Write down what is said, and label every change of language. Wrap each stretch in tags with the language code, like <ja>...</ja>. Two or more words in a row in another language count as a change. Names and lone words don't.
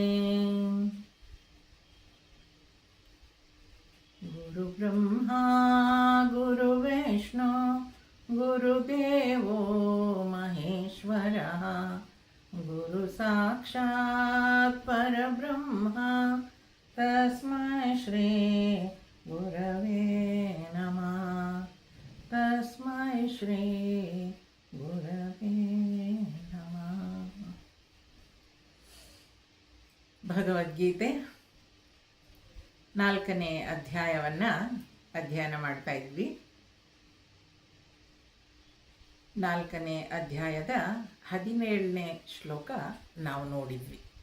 <sa>गुरुब्रह्मा गुरुविष्णु गुरुदेवो महेश्वरः गुरुसाक्षात् परब्रह्म तस्मै श्री गुरवे नमः। तस्मै श्री गुरवे नमः।</sa> <kn>ಭಗವದ್ಗೀತೆ 4ನೇ ಅಧ್ಯಾಯವನ್ನು ಅಧ್ಯಯನ ಮಾಡ್ತಾ ಇದ್ವಿ. 4ನೇ ಅಧ್ಯಾಯದ 17ನೇ ಶ್ಲೋಕ ನಾವು ನೋಡಿದ್ವಿ.</kn>